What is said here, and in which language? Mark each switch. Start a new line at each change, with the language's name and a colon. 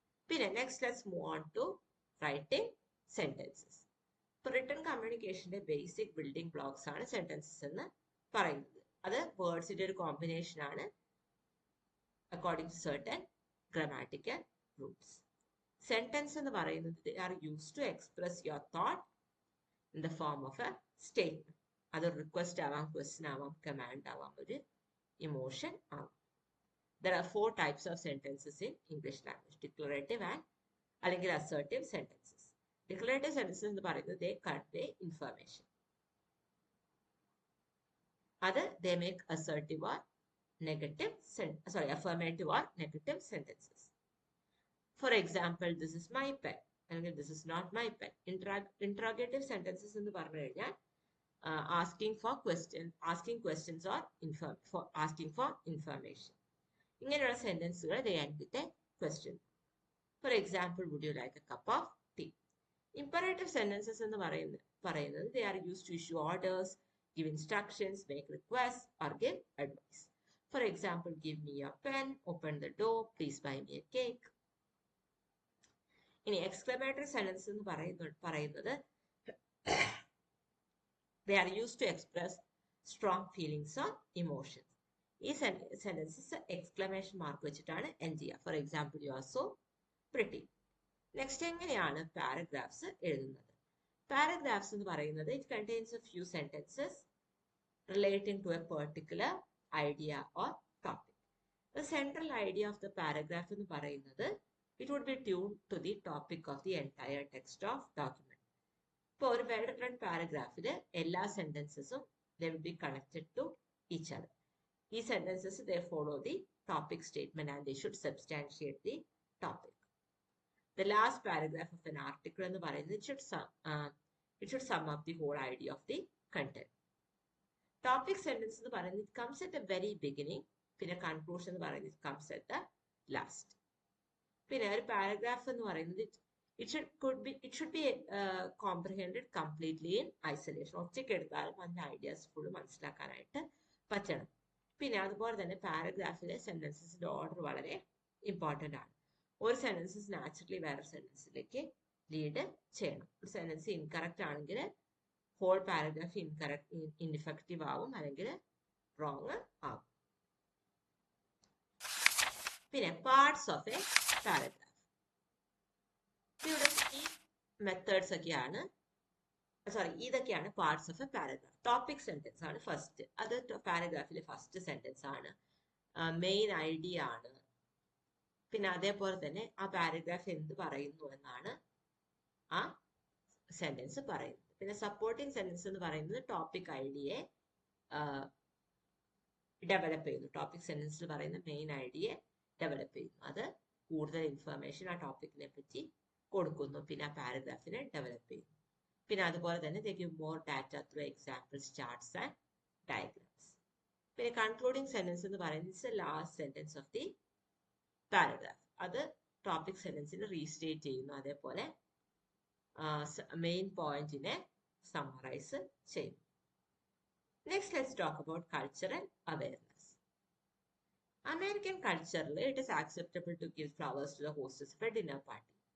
English: പിന്നെ next let's move on to writing sentences.
Malayalam: ഇപ്പൊ written കമ്മ്യൂണിക്കേഷന്റെ basic building blocks ആണ് sentences എന്ന് പറയുന്നത്. അത് വേർഡ്സിന്റെ ഒരു കോമ്പിനേഷൻ ആണ്
English: According to certain grammatical rules. Sentence
Malayalam: എന്ന് പറയുന്നത്
English: they are used to express your thought in the form of a statement.
Malayalam: അത് റിക്വസ്റ്റ് ആവാം, ക്വസ്റ്റ്യൻ ആവാം, കമാൻഡ് ആവാം, ഒരു ഇമോഷൻ ആവാം.
English: There are 4 types of sentences in English language: declarative and അല്ലെങ്കിൽ assertive sentences. Declarative sentences
Malayalam: എന്ന് പറയുന്നത്
English: they convey information. അത് they make assertive or negative affirmative or negative sentences. For example, this is my pen അല്ലെങ്കിൽ this is not my pen. Interrogative sentences
Malayalam: എന്ന് പറഞ്ഞു കഴിഞ്ഞാൽ
English: asking questions or asking for information.
Malayalam: ഇങ്ങനെയുള്ള സെന്റൻസുകൾ
English: they end with a question. For example, would you like a cup of tea? Imperative sentences
Malayalam: എന്ന് പറയുന്നത്
English: they are used to issue orders, give instructions, make requests or give advice. For example, give me your pen, open the door, please buy me a cake. ഇനി exclamatory sentence
Malayalam: എന്ന് പറയുന്നത്
English: they are used to express strong feelings or emotions.
Malayalam: ഈ sentences exclamation mark വെച്ചിട്ടാണ് end ചെയ്യുക.
English: For example, you are so pretty. Next,
Malayalam: എങ്ങനെയാണ് paragraphs എഴുതുന്നത്?
English: paragraphs
Malayalam: എന്ന് പറയുന്നത്
English: It contains a few sentences relating to a particular idea or topic. The central idea of the paragraph
Malayalam: എന്ന് പറയുന്നത്
English: it would be tuned to the topic of the entire text of document.
Malayalam: ഇപ്പോൾ ഒരു well written പാരഗ്രാഫിൽ എല്ലാ സെന്റൻസസും
English: they will be connected to each other. ഈ sentences they follow the topic statement and they should substantiate the topic. The last paragraph of an article
Malayalam: എന്ന് പറയുന്നത്
English: it should sum up the whole idea of the content. Topic sentence
Malayalam: എന്ന് പറയുന്നത്
English: it comes at the very beginning. പിന്നെ conclusion എന്ന് പറയുന്നത് it comes at the last.
Malayalam: പിന്നെ ഒരു paragraph എന്ന് പറയുന്നത്
English: it should be comprehended completely in isolation.
Malayalam: ഒറ്റയ്ക്ക് എടുത്താലും അതിന്റെ ഐഡിയാസ് ഫുള്ള് മനസ്സിലാക്കാനായിട്ട് പറ്റണം. പിന്നെ അതുപോലെ തന്നെ പാരഗ്രാഫിലെ സെന്റൻസസിന്റെ ഓർഡർ വളരെ ഇമ്പോർട്ടന്റ് ആണ്. ഒരു സെന്റൻസസ് നാച്ചുറലി വേറെ സെന്റൻസിലേക്ക് ലീഡ് ചെയ്യണം. ഒരു സെന്റൻസ് ഇൻകറക്റ്റ് ആണെങ്കിൽ ഹോൾ പാരഗ്രാഫ് ഇൻഇഫക്റ്റീവ് ആവും, അല്ലെങ്കിൽ റോങ് ആവും. പിന്നെ പാർട്സ് ഓഫ് എ പാരഗ്രാഫ്. ഇവിടെ ഈ മെത്തേഡ്സ് ഒക്കെയാണ്, ഇതൊക്കെയാണ് parts of A paragraph. Topic sentence ആണ് ഫസ്റ്റ്. അത് പാരഗ്രാഫിലെ ഫസ്റ്റ് സെന്റൻസ് ആണ്, മെയിൻ ഐഡിയ ആണ്. പിന്നെ അതേപോലെ തന്നെ ആ പാരഗ്രാഫ് എന്ത് പറയുന്നു എന്നാണ് ആ സെന്റൻസ് പറയുന്നത്. പിന്നെ സപ്പോർട്ടിംഗ് സെന്റൻസ് എന്ന് പറയുന്നത് ടോപ്പിക് ഐഡിയയെ ഡെവലപ്പ് ചെയ്യുന്നു. ടോപ്പിക് സെന്റൻസിൽ പറയുന്ന മെയിൻ ഐഡിയയെ ഡെവലപ്പ് ചെയ്യുന്നു. അത് കൂടുതൽ ഇൻഫർമേഷൻ ആ ടോപ്പിക്കിനെ പറ്റി കൊടുക്കുന്നു. പിന്നെ ആ പാരഗ്രാഫിനെ ഡെവലപ്പ് ചെയ്യുന്നു. പിന്നെ അതുപോലെ തന്നെ
English: they give more data through examples, charts and diagrams. പിന്നെ concluding sentence
Malayalam: എന്ന് പറയുന്നത്
English: Last sentence of the paragraph.
Malayalam: അത് ടോപ്പിക് സെന്റൻസിനെ റീസ്റ്റേറ്റ് ചെയ്യുന്നു, അതേപോലെ മെയിൻ പോയിന്റിനെ സമ്മറൈസ് ചെയ്യുന്നു.
English: Next let's talk about cultural awareness. American കൾച്ചറിൽ it is acceptable to give flowers to the hostess for dinner party.